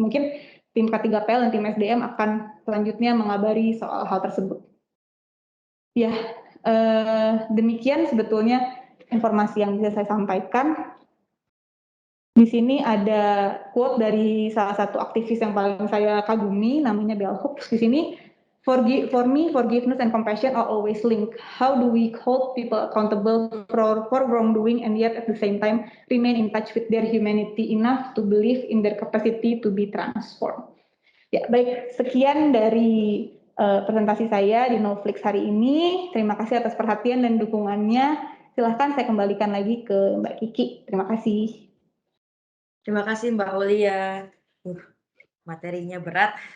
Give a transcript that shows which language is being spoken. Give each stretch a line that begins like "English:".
Indonesian: Mungkin tim K3PL dan tim SDM akan selanjutnya mengabari soal hal tersebut. Ya, demikian sebetulnya informasi yang bisa saya sampaikan. Di sini ada quote dari salah satu aktivis yang paling saya kagumi, namanya Bell Hooks. Di sini,
English: for me, forgiveness and compassion are always linked. How do we hold people accountable for wrongdoing and yet at the same time remain in touch with their humanity enough to believe in their capacity to be transformed?
Indonesian: Ya, baik. Sekian dari presentasi saya di Noveflix hari ini. Terima kasih atas perhatian dan dukungannya. Silahkan saya kembalikan lagi ke Mbak Kiki. Terima kasih. Terima kasih Mbak Aulia. Materinya berat.